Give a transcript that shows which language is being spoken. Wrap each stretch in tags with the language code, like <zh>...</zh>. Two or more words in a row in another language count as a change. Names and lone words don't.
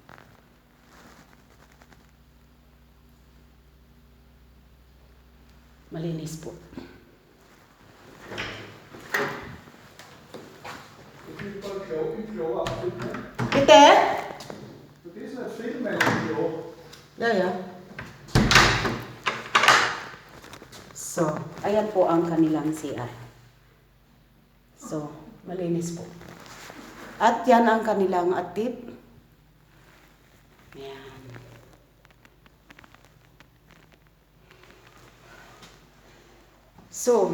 <tl>Malinis po.</tl> <de>Bitte? Du bist nicht filmen im Klo. Ja, ja.</de> <tl>So, ayan po ang kanilang CR. So, malinis po. At yan ang kanilang atip. Ayan. So, mahangin eh.</tl>